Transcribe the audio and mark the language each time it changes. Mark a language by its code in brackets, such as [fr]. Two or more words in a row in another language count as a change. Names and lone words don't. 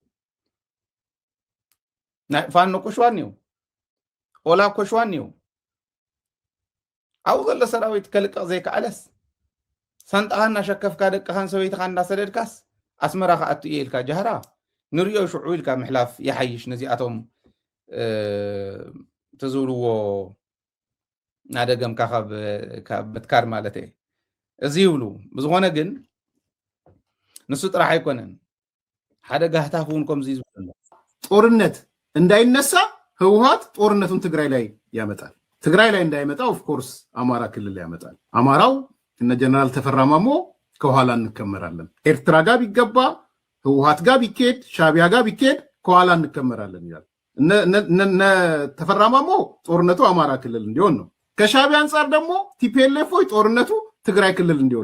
[ti] ናይ ፋኖ እኮ ሸዋ እኒው፣ ኦላ እኮ ሸዋ እኒው። ኣብኡ ዘሎ ሰራዊት ከልቀቕ ዘይከኣለስ ሳንጣኻ እናሸከፍካ ደቅኻን ሰበይትኻ እንዳሰደድካስ ኣስመራ ከኣቱ እየ ኢልካ ጃህራ ንሪኦ ሽዑ ኢልካ ምሕላፍ ይሓይሽ። ነዚኣቶም ትዝብልዎ ናደገምካ ካብ ምትካር ማለት እየ እዚ ይብሉ። ብዝኾነ ግን ንሱ ጥራሕ ኣይኮነን ሓደ ጋህታፍ እውን ከምዚ ዝብሉ [am] ጦርነት እንዳይነሳ ህወሓት ጦርነቱን ትግራይ ላይ ያመጣል። ትግራይ ላይ እንዳይመጣ ኦፍኮርስ አማራ ክልል ያመጣል። አማራው እነ ጀነራል ተፈራ ማሞ ከኋላ እንከመራለን። ኤርትራ ጋር ቢገባ ህወሓት ጋር ቢኬድ ሻቢያ ጋር ቢኬድ ከኋላ እንከመራለን ይላል። እነ ተፈራ ማሞ ጦርነቱ አማራ ክልል እንዲሆን ነው። ከሻቢያ አንጻር ደግሞ ቲፒኤልኤፎች ጦርነቱ ትግራይ ክልል እንዲሆን